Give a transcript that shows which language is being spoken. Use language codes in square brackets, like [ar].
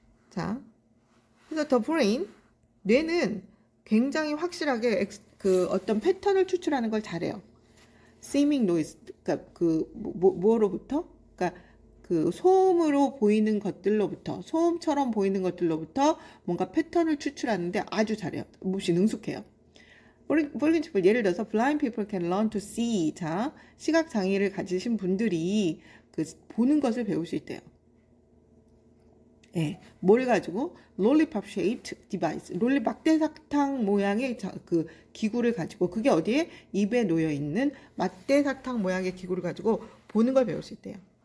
[ko] 자, 그래서 [en] the brain, [ko] 뇌는 굉장히 확실하게 그 어떤 패턴을 추출하는 걸 잘해요. [en] seeming noise, [ko] 그러니까 뭐로부터? 그러니까 그 소음으로 보이는 것들로부터, 소음처럼 보이는 것들로부터 뭔가 패턴을 추출하는데 아주 잘해요. 몹시 능숙해요. [en] For example, [ko] 예를 들어서 [en] blind people can learn to see. [ko] 자, 시각 장애를 가지신 분들이 그 보는 것을 배울 수 있대요. 예, 뭘 가지고 [en] lollipop shaped device, [ko] 막대 사탕 모양의 그 기구를 가지고 그게 어디에 입에 놓여 있는 막대 사탕 모양의 기구를 가지고 보는 걸 배울 수 있대요.